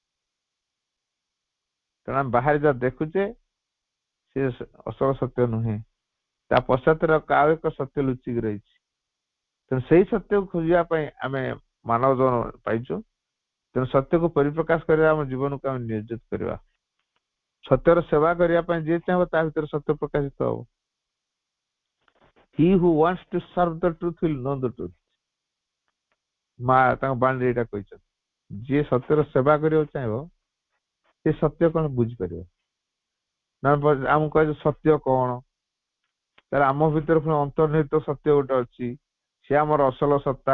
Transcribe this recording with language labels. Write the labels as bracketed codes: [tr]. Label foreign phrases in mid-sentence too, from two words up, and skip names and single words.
[or] ତେଣୁ ଆମେ ବାହାରେ ଯାହା ଦେଖୁଛେ ସେ ଅସଲ ସତ୍ୟ ନୁହେଁ, ତା ପଶ୍ଚାତରେ ଆଉ ଏକ ସତ୍ୟ ଲୁଚିକି ରହିଛି। ତେଣୁ ସେଇ ସତ୍ୟକୁ ଖୋଜିବା ପାଇଁ ଆମେ ମାନବ ଜୀବନ ପାଇଛୁ। ତେଣୁ ସତ୍ୟକୁ ପରିପ୍ରକାଶ କରିବା ଆମ ଜୀବନକୁ ଆମେ ନିୟୋଜିତ କରିବା। ସତ୍ୟର ସେବା କରିବା ପାଇଁ ଯିଏ ଚାହିଁବ ତା ଭିତରେ ସତ୍ୟ ପ୍ରକାଶିତ ହବ। [en] He who wants to serve the truth will know the truth। [or] ମା ତାଙ୍କ ବାଣୀରେ ଏଇଟା କହିଛନ୍ତି, ଯିଏ ସତ୍ୟର ସେବା କରିବାକୁ ଚାହିଁବ ସେ ସତ୍ୟ କଣ ବୁଝିପାରିବ। ଆମକୁ କହିବେ ସତ୍ୟ କଣ, ତାହେଲେ ଆମ ଭିତରେ ପୁଣି ଅନ୍ତର୍ନିହିତ ସତ୍ୟ ଗୋଟେ ଅଛି, ସେ ଆମର ଅସଲ ସତ୍ତା।